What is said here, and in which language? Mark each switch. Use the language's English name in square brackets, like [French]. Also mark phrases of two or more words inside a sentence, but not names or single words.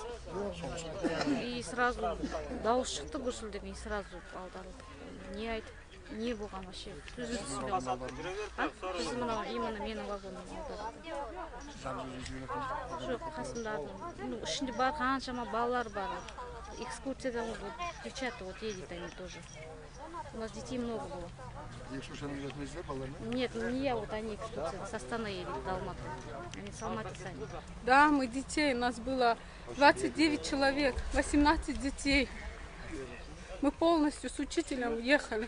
[Russian] И сразу [Kazakh] дауыс шықты гүрсілдеп, [Russian] и сразу [Kazakh] аударылды. Не айтып, не болған вообще? Сөзіміз түсінбедім. Біз мынау именно менің вагоным аударылды. Жоқ, қасымда ішінде бар қаншама балалар бар. [Russian] Экскурсияда девчата вот едет они тоже. У нас детей много было. Нет, не я, вот они экскурсия. С Астаны едет до Алматы. Они с Алматы сами. Да, мы детей, у нас было 29 человек, 18 детей. Мы полностью с учителем ехали.